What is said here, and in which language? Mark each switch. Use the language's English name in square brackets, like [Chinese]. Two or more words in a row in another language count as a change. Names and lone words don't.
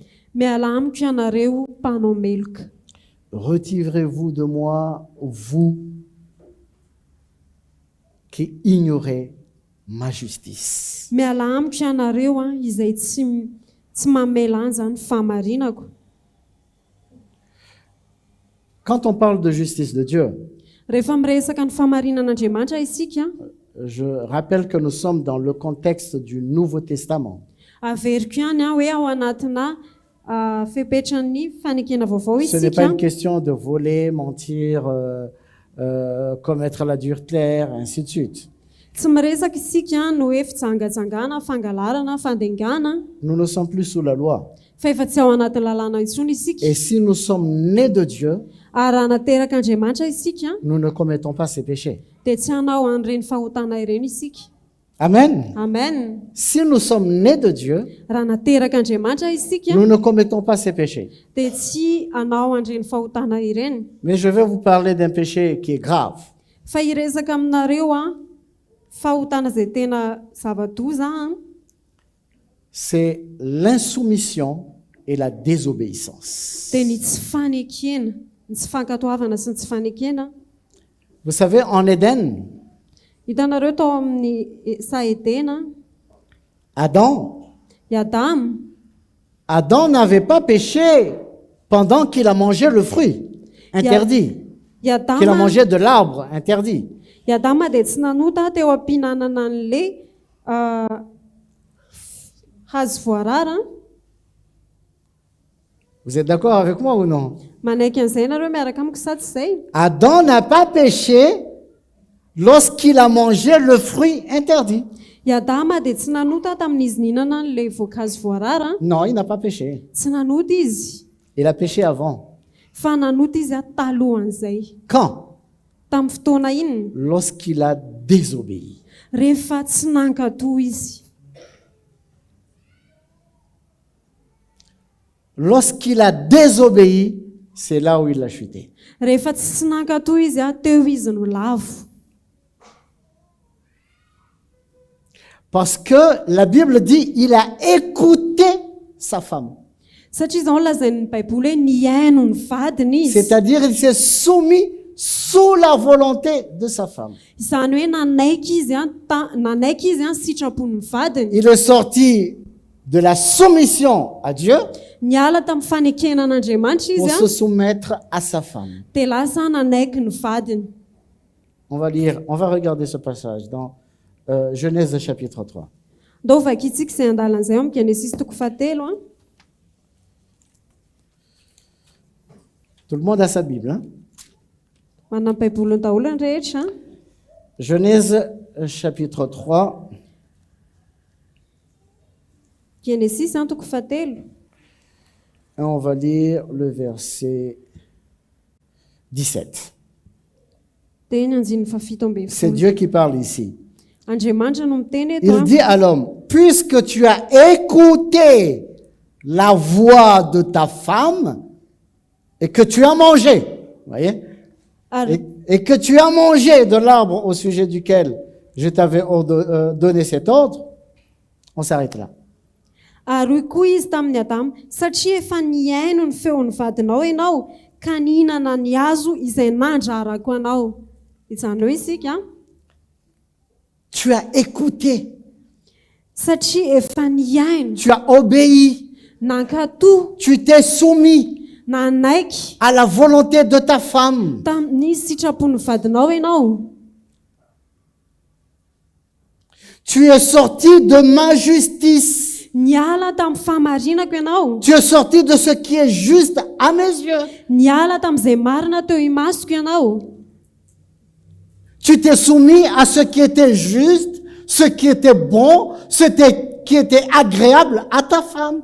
[Malagasy] Miala amiko ianareo mpanao meloka. [French] Retirez-vous de moi, vous qui ignorez ma justice. [Malagasy] Miala amiko ianareo izay tsy tsy mamelany zany fahamarinako. [French] Quand on parle de justice de Dieu, [Malagasy] Rehefa miresaka ny fahamarinan'Andriamanitra isika, [French] je rappelle que nous sommes dans le contexte du Nouveau Testament. [Malagasy] averiko ihany hoe ao anatina fepetran'ny fanekena vaovao [French] Ce n'est pas [Malagasy] isika. [French] une question de voler, mentir, commettre l'adultère, ainsi de suite. [Malagasy] Tsy miresaka isika no hoe fijangajangana, fangalarana, fandengana, [French] Nous ne sommes plus sous la loi. [Malagasy] fa efa tsy ao anaty lalàna intsony isika. [French] Et si nous sommes nés de Dieu, [Malagasy] Ary raha nateraka Andriamanitra isika, [French] nous ne commettons pas ces péchés. [Malagasy] dia tsy hanao an'ireny fahotana ireny isika. Amen. Amen. [French] Si nous sommes nés de Dieu, [Malagasy] Raha nateraka Andriamanitra isika, [French] nous ne commettons pas ces péchés. [Malagasy] dia tsy hanao an'ireny fahotana ireny. [French] Mais je vais vous parler d'un péché qui est grave. [Malagasy] Fa hiresaka aminareo fahotana izay tena zava-doza [French] C'est l'insoumission et la désobéissance. [Malagasy] dia ny tsy fanekena, ny tsy fankatoavana sy ny tsy fanekena. [French] Vous savez, en Éden, [Malagasy] Hitanareo tao amin'ny Saedena, Adam Adam [French] n'avait pas péché pendant qu'il a mangé le fruit interdit, qu'il a mangé de l'arbre interdit. [Malagasy] I Adama dia tsy nanota teo am-pihinanana an'le hazo voarara. [French] Vous êtes d'accord avec moi ou non? [Malagasy] Manaiky an'izay nareo miaraka amiko sa tsy izay? [French] Adam n'a pas péché lorsqu'il a mangé le fruit interdit. [Malagasy] I Adama dia tsy nanota tamin'izy nihinana an'le voankazo voarara. [French] Non, il n'a pas péché. [Malagasy] Tsy nanota izy, [French] Il a péché avant. [Malagasy] fa nanota izy talohan'izay. [French] Quand? [Malagasy] Tamin'ny fotoana inona? [French] Lorsqu'il a désobéi. [Malagasy] Rehefa tsy nankatoa izy. [French] Lorsqu'il a désobéi, c'est là où il a chuté. [Malagasy] Rehefa tsy nankatoa izy teo izy no lavo. [French] Parce que la Bible dit il a écouté sa femme. [Malagasy] Satria izao lazain'ny Baiboly hoe niaino ny vadiny izy. [French] C'est-à-dire il s'est soumis sous la volonté de sa femme. [Malagasy] Izany hoe nanaiky izy sitrapon'ny vadiny. [French] Il est sorti de la soumission à Dieu [Malagasy] Niala tamin'ny fanekenan'Andriamanitra [French] pour [Malagasy] izy [French] se soumettre à sa femme. [Malagasy] dia lasa nanaiky ny vadiny. [French] On va regarder ce passage dans Genèse chapitre 3. [Malagasy] Ndao vakitsika izay andalan'izay amin'ny Genesis toko 7. [French] Tout le monde a sa Bible. Hein? [Malagasy] Manana ny Baiboliny daholo ny rehetra. [French] Genèse chapitre 3. [Malagasy] Genesis toko 7. [French] Et on va lire le verset 17. [Malagasy] Dia eny andininy fafito ambin'ny [French] C'est [Malagasy] folo. [French] Dieu qui parle ici. [Malagasy] Andriamanitra no miteny eto. [French] Il dit à l'homme, puisque tu as écouté la voix de ta femme et que tu as mangé, voyez, [Malagasy] Ary [French] et que tu as mangé de l'arbre au sujet duquel je t'avais donné cet ordre, on s'arrête là. [Malagasy] ary koa izy tamin'ny Adama, satria efa niaino ny feon'ny vadinao ianao ka nihinana ny hazo izay nandrarako anao. Izany hoe isika [French] Tu as écouté, [Malagasy] satria efa niaino, [French] tu as obéi, [Malagasy] nankatoa, [French] tu t'es soumis [Malagasy] nanaiky [French] à la volonté de ta femme. [Malagasy] tamin'ny sitrapon'ny vadinao ianao. [French] Tu es sorti de ma justice. [Malagasy] Niala tamin'ny fahamarinako ianao. [French] Tu es sorti de ce qui est juste à mes yeux. [Malagasy] Niala tamin'izay marina teo imasoko ianao. [French] Tu t'es soumis à ce qui était juste, ce qui était bon, qui était agréable à ta femme.